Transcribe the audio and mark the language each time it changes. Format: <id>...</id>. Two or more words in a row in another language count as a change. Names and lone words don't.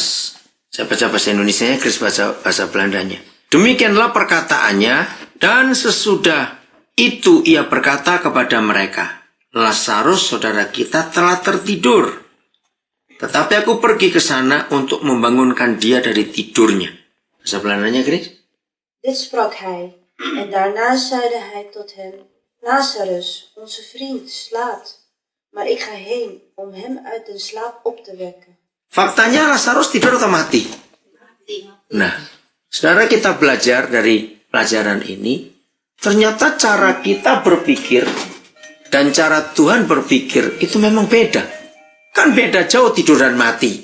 <id>Saya baca bahasa Indonesianya, Chris baca bahasa Belandanya. Demikianlah perkataannya, dan sesudah itu ia berkata kepada mereka, Lazarus saudara kita telah tertidur. Tetapi aku pergi ke sana untuk membangunkan dia dari tidurnya. Bahasa Belandanya, Chris?</id> <nl>Dit sprak hij, en daarna zeide hij tot hen, Lazarus, onze vriend, slaapt, maar ik ga heen om hem uit de slaap op te wekken.</nl> <id>Faktanya Lazarus tidur atau mati? Nah, saudara, kita belajar dari pelajaran ini, ternyata cara kita berpikir dan cara Tuhan berpikir itu memang beda. Kan beda jauh tidur dan mati.</id>